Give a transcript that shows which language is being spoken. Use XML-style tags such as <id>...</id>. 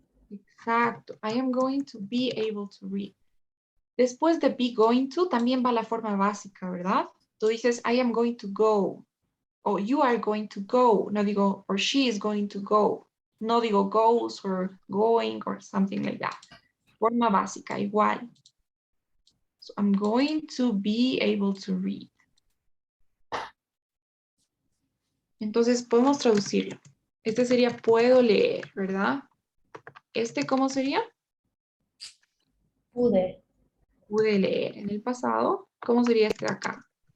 <es>Exacto,</es> <en>I am going to be able to read.</en> <es>Después de</es> <en>be going to</en> <es>también va la forma básica, ¿verdad? Tú dices</es> <en>I am going to go, o you are going to go,</en> <es>no digo</es> <en>or she is going to go, no digo goes or going or something like that.</en> <es>Forma básica, igual.</es> <en>So I'm going to be able to read.</en> <es>Entonces podemos traducirlo. Este sería puedo leer, ¿verdad? Este, ¿cómo sería? Pude. Pude leer. En el pasado, ¿cómo sería este de acá?</es>